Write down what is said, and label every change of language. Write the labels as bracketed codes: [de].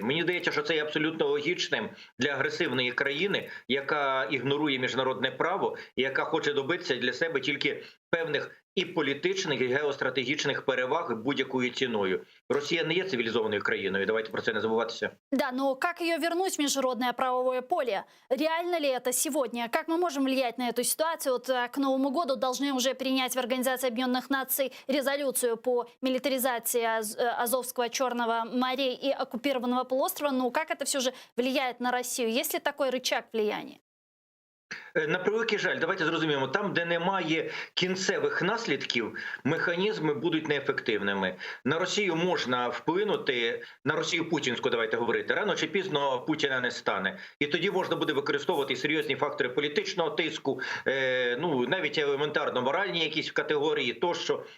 [uk] Мені здається, що це є абсолютно логічним для агресивної країни, яка ігнорує міжнародне право і яка хоче добитися для себе тільки певних і політичних, і геостратегічних переваг будь-якою ціною. Росія не є цивілізованою країною, давайте про це не забуватися. [ru] Да, но как ее вернуть в международное правовое поле? Реально ли это сегодня? Как мы можем влиять на эту ситуацию? Вот к Новому году должны уже принять в Организации Объединенных Наций резолюцию по милитаризации Азовского, Черного морей и оккупированного полуострова. Но как это все же влияет на Россию? Есть ли такой рычаг влияния? [uk] На превеликий жаль, давайте зрозуміємо, там, де немає кінцевих наслідків, механізми будуть неефективними. На Росію можна вплинути, на Росію путінську, давайте говорити, рано чи пізно Путіна не стане. І тоді можна буде використовувати серйозні фактори політичного тиску, ну, навіть елементарно моральні якісь категорії тощо.